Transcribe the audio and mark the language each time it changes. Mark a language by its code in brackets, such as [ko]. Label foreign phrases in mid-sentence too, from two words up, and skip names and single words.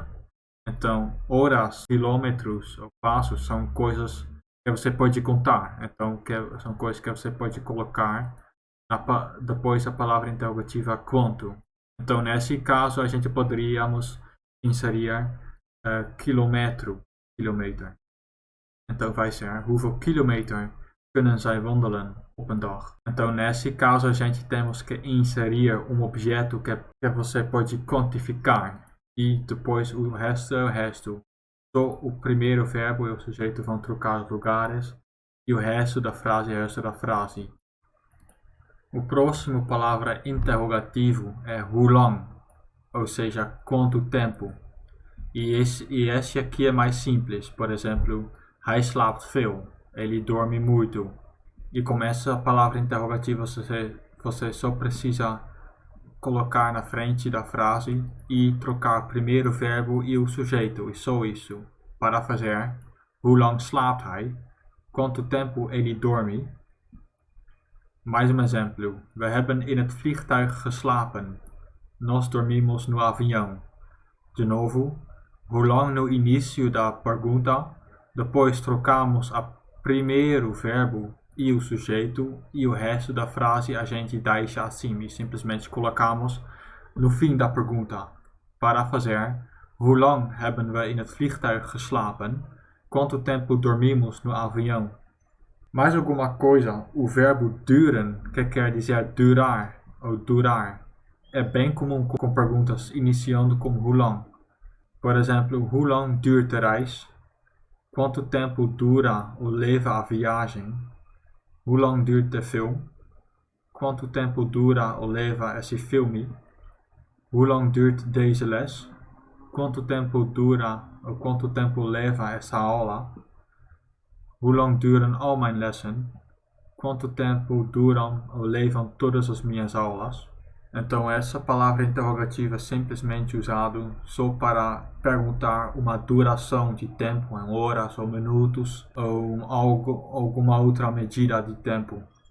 [pt] Então, horas, quilômetros ou passos são coisas que você pode contar. Então, são coisas que você pode colocar depois a palavra interrogativa quanto. Então, nesse caso, a gente poderíamos inserir quilômetro. Então, vai ser [nl] hoeveel kilometer kunnen zij wandelen op een dag. [pt] Então, nesse caso, a gente temos que inserir um objeto que você pode quantificar. E depois o resto é o resto. Só o primeiro verbo e o sujeito vão trocar os lugares. E o resto da frase é o resto da frase. O próximo palavra interrogativo é [nl] hoe lang, [pt] ou seja, quanto tempo. E esse aqui é mais simples. Por exemplo, [nl] hij slaapt veel. [pt] Ele dorme muito. E com essa palavra interrogativa você só precisa colocar na frente da frase e trocar primeiro o verbo e o sujeito, e só isso, para fazer [nl] hoe lang slaapt hij? [pt] Quanto tempo ele dorme? Mais um exemplo. [nl] We hebben in het vliegtuig geslapen. [pt] Nós dormimos no avião. De novo, [nl] hoe lang [pt] no início da pergunta, depois trocamos a primeiro verbo e o sujeito, e o resto da frase a gente deixa assim e simplesmente colocamos no fim da pergunta. Para fazer, [nl] hoe lang hebben we in het vliegtuig geslapen? [pt] Quanto tempo dormimos no avião? Mais alguma coisa, o verbo duren, que quer dizer durar ou durar, é bem comum com perguntas iniciando com [nl] hoe lang. [pt] Por exemplo, [nl] hoe lang duurt de reis? [pt] Quanto tempo dura ou leva a viagem? [nl] Hoe lang duurt de film? [pt] Quanto tempo dura ou leva esse filme? [nl] Hoe lang duurt deze les? [pt] Quanto tempo dura ou quanto tempo leva essa aula? [nl] Hoe lang duren al mijn lessen? [pt] Quanto tempo duram ou levam todas as minhas aulas? Então essa palavra interrogativa é simplesmente usada só para perguntar uma duração de tempo em horas ou minutos ou alguma outra medida de tempo.